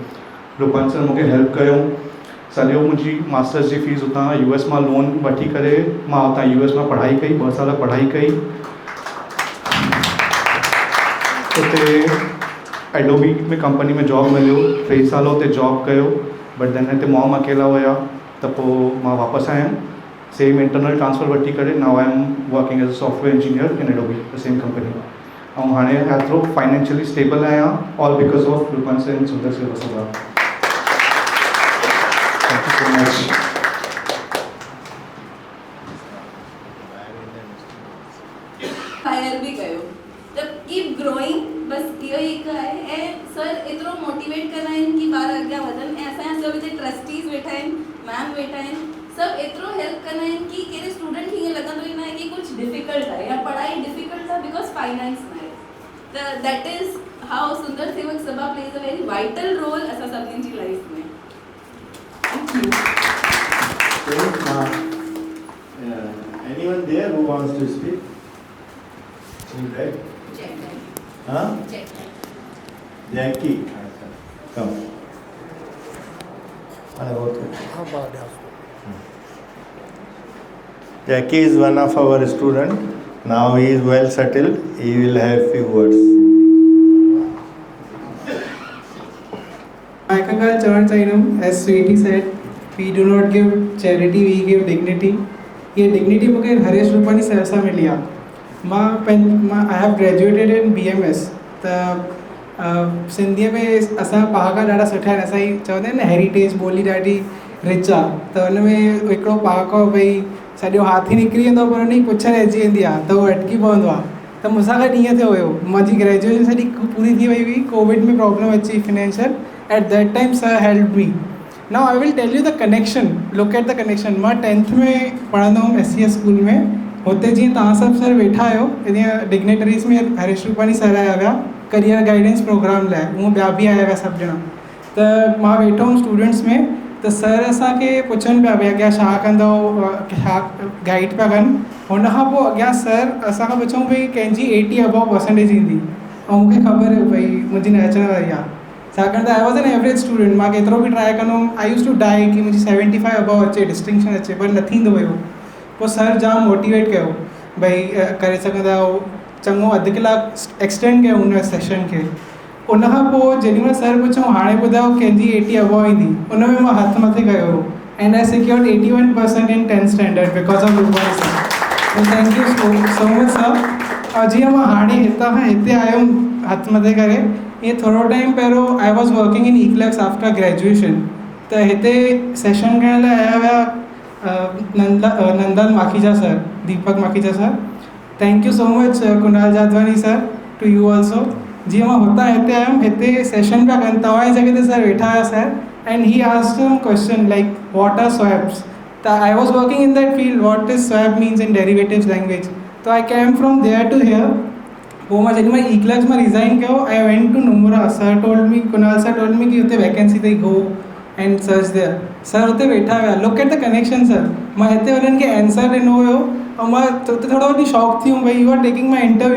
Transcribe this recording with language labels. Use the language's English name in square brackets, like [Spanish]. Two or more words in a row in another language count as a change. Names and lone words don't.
[Sindhi] रूपांचल सर मूंखे हेल्प कयो। सॼो मुंहिंजी मास्टर्स जी फीस हुतां US मां लोन वठी करे मां हुतां US मां पढ़ाई कई, 2 साल पढ़ाई कई। उते एडोबी में कंपनी में जॉब मिलियो, 3 साल हुते जॉब कयो। [English] but then [Sindhi] हिते मॉम अकेला हुया, त पोइ मां वापसि आयुमि, [English] same internal transfer [Sindhi] वठी करे। [English] now I am working as a software engineer in Adobe, the same company. [Sindhi] ऐं हाणे एतिरो [English] financially stable [Sindhi] आहियां, [English] all because of Roopanchal and Sundar Seva Sabha. thank you so much. [Sindhi] फाइनल बि कयो त [English] keep growing, [Sindhi] बस इहो ई हिकु आहे। ऐं सर एतिरो मोटिवेट कंदा आहिनि कि ॿार अॻियां वधनि। ऐं असांजा सभु हिते ट्रस्टीज़ वेठा आहिनि, मैम वेठा आहिनि, सभु एतिरो हेल्प कंदा आहिनि कि कहिड़े स्टूडेंट खे ईअं लॻंदो ई न आहे कि कुझु डिफ़िकल्ट आहे या पढ़ाई डिफ़िकल्ट आहे बिकॉज फाइनेंस न आहे। [English] त that is how Sundar Sevak Sabha plays a very vital role [Sindhi] असां सभिनी जी लाइफ में। [English] Anyone there who wants to speak? Right? Huh? Jackie. Come. Jackie is one of our student. Now he is well settled. He will have few words. I can challenge item, as Sweetie said, we do not give charity, we give dignity. [Sindhi] ये dignity मुझे हरेश रूपानी सर सां मिली आहे। [English] I have graduated in BMS। [Sindhi] त सिंधीअ में असां पहाका ॾाढा सुठा आहिनि। असांजी चवंदा आहिनि न हेरिटेज ॿोली ॾाढी रिच आहे त हुन में हिकिड़ो पार्क आहे भई सॼो हाथी निकिरी वेंदो पर हुन जी पुछ रहिजी वेंदी आहे त उहो अटकी पवंदो आहे। त मूंसां गॾु ईअं थियो हुयो, मुंहिंजी ग्रेजुएशन सॼी पूरी थी वई हुई, कोविड में प्रॉब्लम अची फिनेंशियल, [English] at that time sir help me. now I will tell you the connection, look at the connection. [Sindhi] मां 10th में पढ़ंदो हुउमि SCS स्कूल में, हुते जीअं तव्हां सभु सर वेठा आहियो, ईअं डिग्नेटरीज़ में हरीश रूपानी सर आया हुआ [English] career guidance program [Sindhi] लाइ, हूअं ॿिया बि आया हुआ सभु ॼणा। त मां वेठो हुउमि स्टूडेंट्स में, त सर असांखे पुछनि पिया भई अॻियां छा कंदो, छा गाइड पिया कनि। हुनखां पोइ अॻियां सर असांखां पुछऊं भई कंहिंजी 80 [English] above percentage [Sindhi] ईंदी, ऐं मूंखे ख़बर हुई भई मुंहिंजी न अचण वारी आहे, छाकाणि त [English] I was an average student. [Sindhi] मां केतिरो बि ट्राए कंदो हुउमि, [English] I use to die [Sindhi] कि मुंहिंजी 75 अबव अचे, डिस्टिंक्शन अचे, पर न थींदो हुयो। पोइ सर जाम मोटिवेट कयो भई करे सघंदा आहियो, चङो अधु कलाकु एक्सटेंड कयो हुन सेशन खे। उनखां पोइ जेॾीमहिल सर पुछऊं हाणे ॿुधायो कंहिंजी 80 अबव ईंदी, उन में मां हथु मथे कयो हो, [English] and I secured 81% in 10th standard because of Rupani sir. thank you so much sir. [Sindhi] और जीअं मां हाणे हितां खां हिते आयुमि हथु मथे करे, ईअं थोरो टाइम पहिरियों [English] I was working in Eclerx after graduation, [Sindhi] त हिते सेशन करण लाइ आया हुआ नंदन माखीजा सर, दीपक माखीजा सर। [English] thank you so much Kunal Jadwani sir, to you also. [Sindhi] जीअं मां हुतां हिते आयुमि, हिते सेशन पिया कनि, तव्हांजी जॻह ते सर वेठा हुआ सर, [English] and he asked him question like what are swaps. त I was working in that field, what is swap means in derivatives language. so I came from there to here. [Sindhi] पोइ मां जेॾी महिल ईक्लैक्स मां रिज़ाइन कयो, [English] I went to Numra. sir told me, Kunal sir told me [Sindhi] कि हुते वैकेंसी अथई, [English] go and search there. [Sindhi] सर हुते वेठा हुआ, [English] look at the connection sir. [Sindhi] मां हिते हुननि खे आंसर ॾिनो हुयो, ऐं मां हुते थोरो वॾी शॉक थी वियुमि भई [English] you are taking my interview.